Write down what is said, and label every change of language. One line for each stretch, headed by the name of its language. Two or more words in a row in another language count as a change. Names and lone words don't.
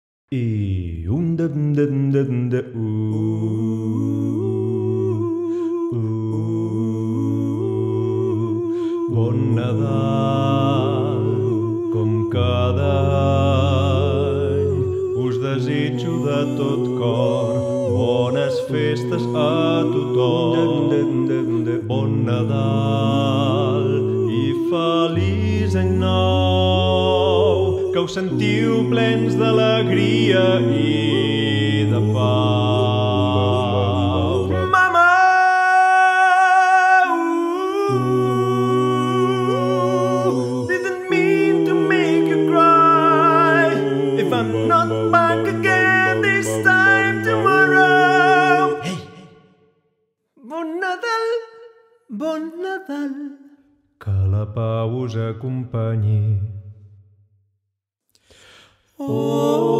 Catalan: I un de Bon Nadal, com cada any, us desitjo de tot cor bones festes a tothom. Bon Nadal i feliç any nou, que us sentiu plens d'alegria i de pau.
English: Mama! Didn't mean to make you cry. If I'm not back again this time tomorrow.
Catalan: Hey! Bon Nadal! Bon Nadal! Que la pau us acompanyi. Oh!